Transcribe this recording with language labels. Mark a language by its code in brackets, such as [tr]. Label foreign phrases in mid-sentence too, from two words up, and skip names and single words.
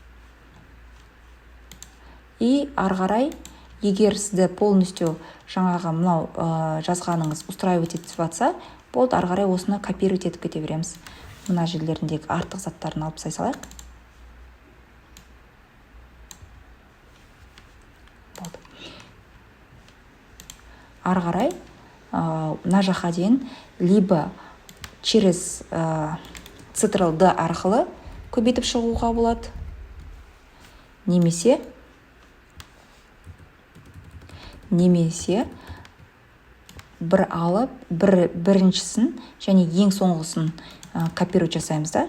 [kk] И ары қарай, егер сізді полностью жаңағы мынау жазғаныңыз устраивать етіп жатса, болды, ары қарай осыны копировать етіп кете береміз. Мына жерлеріндегі артық заттарын алып тастай салайық. Болды. Ары қарай мына жаққа дейін [ru] либо через [kk] Ctrl-D арқылы көбейтіп шығуға болады. Немесе бір алып, біріншісін және ең соңғысын копировать жасаймыз да.